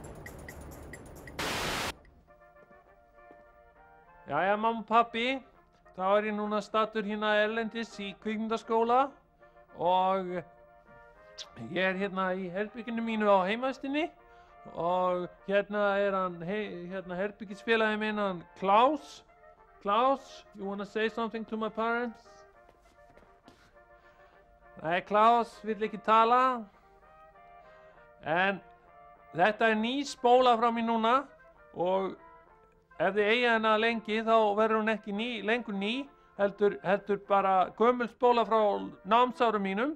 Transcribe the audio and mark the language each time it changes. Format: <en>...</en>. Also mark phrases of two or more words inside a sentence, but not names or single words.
<is>Jæja, mamma og pappi, þá ég núna staddur hérna erlendis í kvikmyndaskóla og Ég hérna í herbygginu mínu á heimastinni og hérna hann, hérna herbyggisfélagi minn, hann Klaus.</is> <en>Klaus, you wanna say something to my parents?</en> <is>Nei, Klaus vill ekki tala. En þetta ný spóla frá mér núna og ef þið eiga hana lengi þá verður hún ekki lengur ný, heldur bara gömul spóla frá námsárum mínum.</is>